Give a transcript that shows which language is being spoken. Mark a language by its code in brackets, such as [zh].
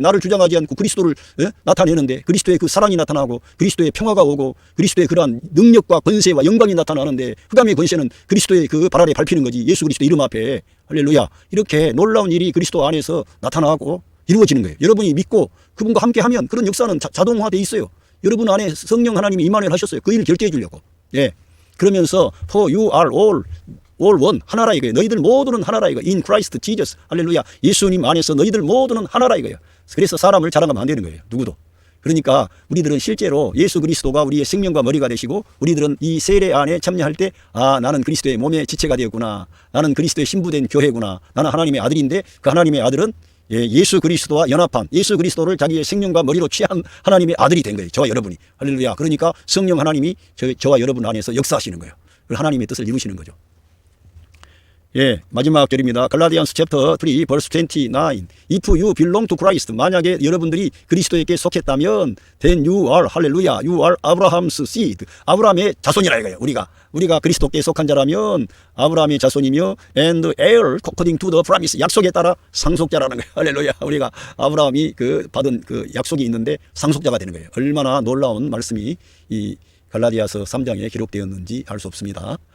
[ko] 나를 주장하지 않고 그리스도를 나타내는데 그리스도의 그 사랑이 나타나고 그리스도의 평화가 오고 그리스도의 그러한 능력과 권세와 영광이 나타나는데 흑암의 권세는 그리스도의 그 발 아래 밟히는 거지. 예수 그리스도 이름 앞에. 할렐루야. 이렇게 놀라운 일이 그리스도 안에서 나타나고 이루어지는 거예요. 여러분이 믿고 그분과 함께하면 그런 역사는 자동화되어 있어요. 여러분 안에 성령 하나님이 임한을 하셨어요. 그 일을 결제해 주려고. 그러면서 [en] for you are all one [ko] 하나라 이거예요. 너희들 모두는 하나라 이거. [en] in Christ Jesus. 할렐루야. [ko] 예수님 안에서 너희들 모두는 하나라 이거예요. 그래서 사람을 자랑하면 안 되는 거예요. 누구도. 그러니까 우리들은 실제로 예수 그리스도가 우리의 생명과 머리가 되시고 우리들은 이 세례 안에 참여할 때 나는 그리스도의 몸의 지체가 되었구나. 나는 그리스도의 신부된 교회구나. 나는 하나님의 아들인데 그 하나님의 아들은 예수 그리스도와 연합한 예수 그리스도를 자기의 생명과 머리로 취한 하나님의 아들이 된 거예요. 저와 여러분이. 할렐루야. 그러니까 성령 하나님이 저와 여러분 안에서 역사하시는 거예요. 하나님의 뜻을 이루시는 거죠. 예, 마지막 절입니다. [en] 갈라디안스 챕터 3 verse 29. If you belong to Christ, [ko] 만약에 여러분들이 그리스도에게 속했다면 [en] then you are, 할렐루야, you are Abraham's seed. [ko] 아브라함의 자손이라 이거예요. 우리가 그리스도께 속한 자라면 아브라함의 자손이며 [en] and heir according to the promise, [ko] 약속에 따라 상속자라는 거예요. 할렐루야. 우리가 아브라함이 받은 약속이 있는데 상속자가 되는 거예요. 얼마나 놀라운 말씀이 이 갈라디아서 3장에 기록되었는지 알 수 없습니다.